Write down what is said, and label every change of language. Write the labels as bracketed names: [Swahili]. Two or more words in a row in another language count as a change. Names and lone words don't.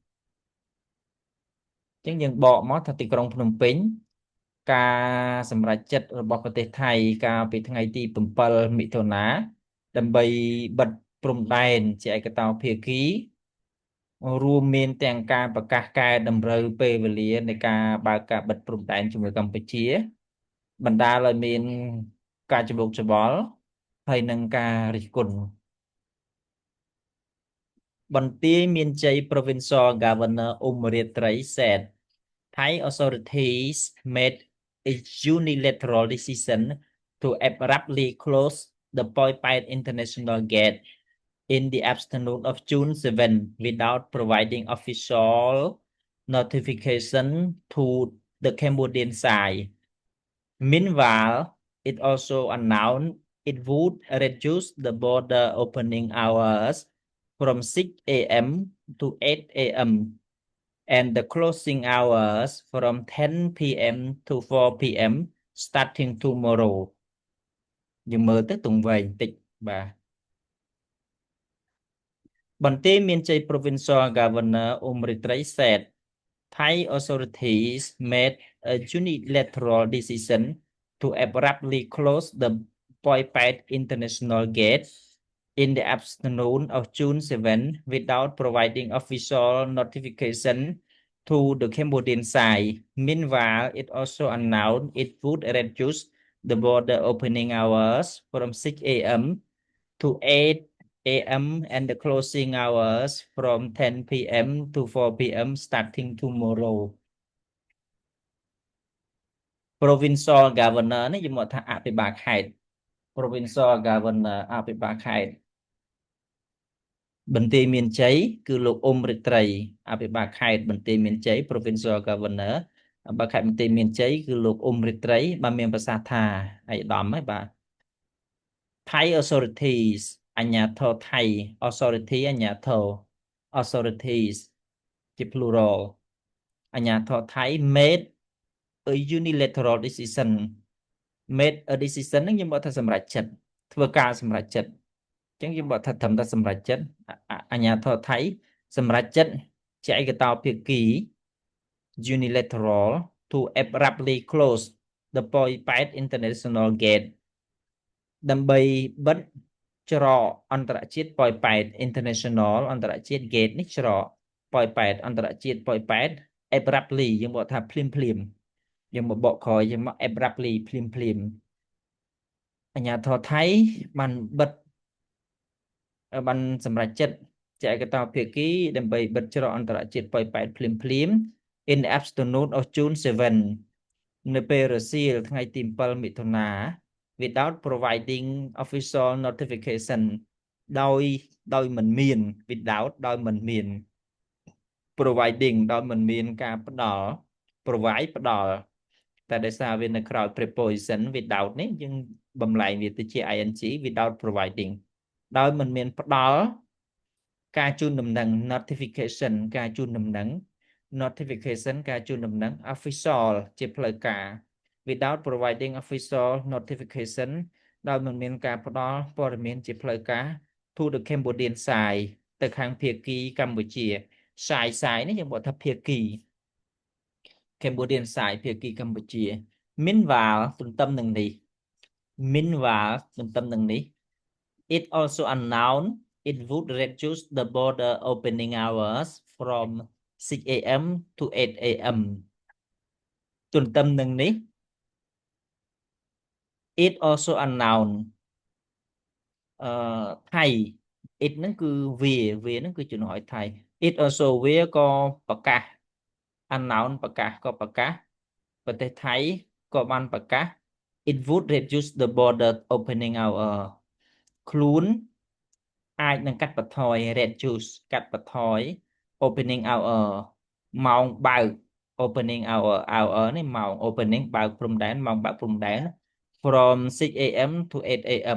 [Khmer] អញ្ចឹងយើងបកមកថាទីក្រុងភ្នំពេញការសម្រេចចិត្តរបស់ប្រទេសថៃកាលពីថ្ងៃទី7មិថុនាដើម្បីបិទព្រំដែនជាឯកតោភាគីរួមមានទាំងការប្រកាសកែតម្រូវពេលវេលានៃការបើកការបិទព្រំដែនជាមួយកម្ពុជាបណ្ដាលឲ្យមានការច្បុកច្បល់ហើយនឹងការរិះគន់ [English] បន្ទាយមានជ័យ Provincial Governor អ៊ុំរាត្រី said Thai authorities made a unilateral decision to abruptly close the Poi Pait International Gate in the afternoon of June 7 without providing official notification to the Cambodian side. Meanwhile, it also announced it would reduce the border opening hours from 6 a.m. to 8 a.m. and the closing hours from 10 p.m. to 4 p.m. starting tomorrow [Khmer] យើងមើលទៅទង្វែងបន្តិចបាទបន្ទាយមានជ័យ [English] Provincial Governor អ៊ុំរិត្រី said Thai authorities made a unilateral decision to abruptly close the Poi Pait International Gate in the afternoon of June 7 without providing official notification to the Cambodian side. Meanwhile, it also announced it would reduce the border opening hours from 6 a.m. to 8 a.m. and the closing hours from 10 p.m. to 4 p.m. starting tomorrow. Provincial Governor [Khmer] នេះយើងមកថាអភិបាលខេត្ត [English] Provincial Governor [Khmer] អភិបាលខេត្តបន្ទាយមាន ជ័យគឺលោកអ៊ុំរិត្រីអភិបាលខេត្តបន្ទាយមានជ័យ [English] Provincial Governor [Khmer] អភិបាលខេត្តបន្ទាយមានជ័យគឺលោកអ៊ុំរិត្រីបានមានប្រសាសន៍ថាឯកឧត្តមហ្នឹងបាទ [English] Thai authorities [Khmer] អាជ្ញាធរថៃ authority អាជ្ញាធរ authorities ជា plural អាជ្ញាធរថៃ [English] made a unilateral decision made a decision [Khmer] ហ្នឹងយើងบอกថាសម្រេចចិត្តធ្វើការសម្រេចចិត្តអញ្ចឹងយើងบอกថាត្រឹមតែសម្រេចចិត្តអាជ្ញាធរថៃសម្រេចចិត្តជាឯកតោភាគី [English] unilateral to abruptly close the Poi Pait International Gate [Khmer] ដើម្បីបិទច្រកអន្តរជាតិ Poi Pait International អន្តរជាតិ Gate នេះច្រក Poi Pait អន្តរជាតិ Poi Pait abruptly យើងบอกថាភ្លាមយើងមកបកក្រោយយើងមក abruptly ភ្លាមអាជ្ញាធរថៃបានបិទបានសម្រេចចិត្តជាឯកតោភាគីដើម្បីបិទច្រកអន្តរជាតិ Poi Pait ភ្លាម [English] in the afternoon of June 7 [Khmer] នៅពេលរសៀលថ្ងៃទី7មិថុនា [English] without providing official notification [Khmer] ដោយមិនមាន without ដោយមិនមាន providing ដោយមិនមានការផ្ដល់ provide ផ្ដល់តែដោយសារវានៅក្រោយ [English] preposition without [Khmer] នេះយើងបំលែងវាទៅជា [English] ing without providing [Khmer] ដោយ មិនមានផ្ដល់ការជូនដំណឹង notification ការជូនដំណឹង notification ការជូនដំណឹង official ជាផ្លូវការ [English] without providing official notification [Khmer] ដោយមិនមានការផ្ដល់ព័ត៌មានជាផ្លូវការ [English] to the Cambodian side [Khmer] ទៅខាងភាគីកម្ពុជា side នេះយើងบอกថាភាគី [English] Cambodian side [Khmer] ភាគីកម្ពុជា Meanwhile ទន្ទឹមនឹងនេះ [English] it also announced it would reduce the border opening hours from 6 a.m. to 8 a.m. [Khmer] ទន្ទឹមនឹងនេះ [English] it also announced [Khmer] ថៃ it ហ្នឹងគឺវាហ្នឹងគឺជំនួសឲ្យថៃ it also វាក៏ប្រកាស announce ប្រកាសប្រទេសថៃក៏បានប្រកាស [English] it would reduce the border opening hour [Khmer] ខ្លួនអាចនឹងកាត់បន្ថយ reduce កាត់បន្ថយ [English] opening hour [Khmer] ម៉ោងបើក [English] opening hour [Khmer] នេះម៉ោង opening បើកព្រំដែនម៉ោងបើកព្រំដែន [English] from 6 a.m. to 8 a.m.